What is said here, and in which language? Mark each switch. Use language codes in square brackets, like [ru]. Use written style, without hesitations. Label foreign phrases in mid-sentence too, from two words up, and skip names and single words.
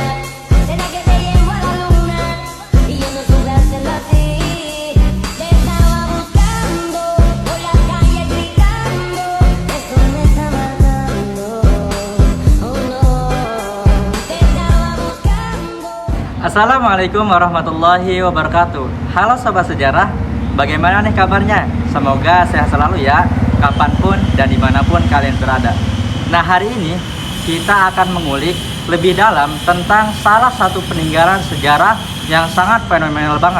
[es] ¿Será que te llevo a la luna? Y yo no supe hacerlo así. Te estaba buscando por la calle gritando. Esto me está matando. Oh no, te estaba buscando. [ar] السلام عليكم ورحمة الله وبركاته. [id] Halo Sobat Sejarah, bagaimana nih kabarnya? Semoga sehat selalu ya, kapanpun dan dimanapun kalian berada. Nah, hari ini kita akan mengulik lebih dalam tentang salah satu peninggalan sejarah yang sangat fenomenal banget.